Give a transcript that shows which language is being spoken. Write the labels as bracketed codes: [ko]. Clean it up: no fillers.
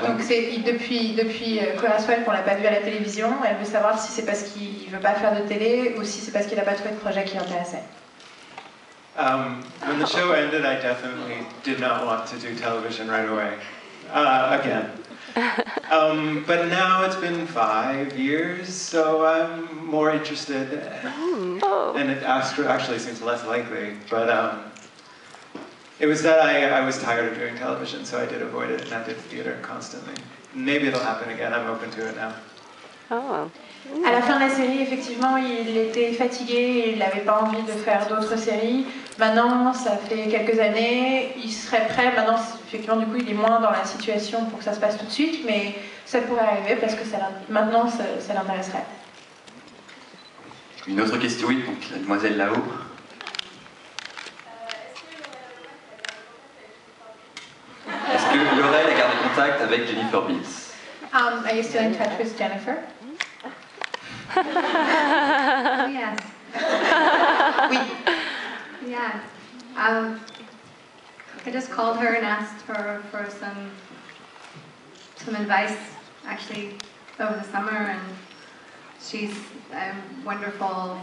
[fr] Donc c'est depuis Cora Swell qu'on l'a pas vu à la télévision. Elle veut savoir si c'est parce qu'il veut pas faire de télé ou si c'est parce qu'il a pas trouvé de projet qui l'intéressait. [en] When the show ended, I definitely did not want to do television right away, again. But now it's been 5 years, so I'm more interested, and it actually seems less likely. But it was that I was tired of doing television, so I did avoid it, and I did theater constantly. Maybe it'll happen again, I'm open to it now. Oh. [fr] À la fin de la série, effectivement, il était fatigué et il n'avait pas envie de faire d'autres séries. Maintenant, ça fait quelques années, il serait prêt. Maintenant, effectivement, du coup, il est moins dans la situation pour que ça se passe tout de suite, mais ça pourrait arriver parce que maintenant, ça l'intéresserait. Une autre question, oui, donc la demoiselle là-haut. Est-ce que Laurel a gardé contact avec Jennifer Beals? [en] Are you still in touch with Jennifer? Yes. [fr] Oui. [en] Yes. I just called her and asked her for some advice, actually, over the summer, and she's wonderful.